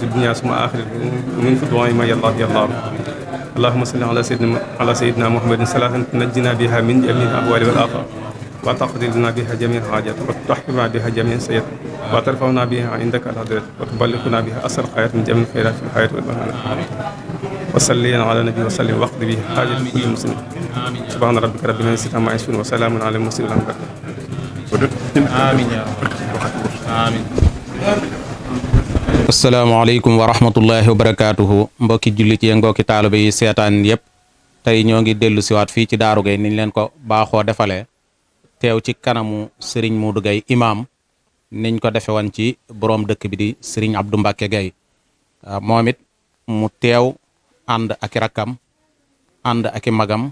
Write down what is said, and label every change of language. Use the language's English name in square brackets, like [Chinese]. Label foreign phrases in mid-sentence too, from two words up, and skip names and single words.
[Arabic] الدنيا ثم آخر ومن فضوان ما يا الله يا الله اللهم صل على سيدنا محمد صلاة تنجينا بها من جميع الأهوال والآفات وتقضي لنا بها جميع الحاجات وتحكمنا بها جميع السيئات وترفعنا بها عندك الحضرات وتبلغنا بها أسر الخيرات من جميع الخيرات في الحياة والممات وصلينا على النبي وسلم واقض به حاجة كل مسلم سبحان ربك رب العزة عما يصفون وسلام على المرسلين آمين يا رب آمين السلام عليكم ورحمة الله وبركاته [Wolof] mbokki jullit yi mbokki taalibe yi seetaan yëpp tey ñoo ngi dellu siwaat fii ci Darou Gaye niñ leen ko baaxoo defalee teew ci kanamu Serigne Modou Gaye imam niñ ko defe woon ci borom dëkk bi di Serigne Abdou Mbacke Gaye moom it mu teew ànd ak i rakkam ànd ak i magam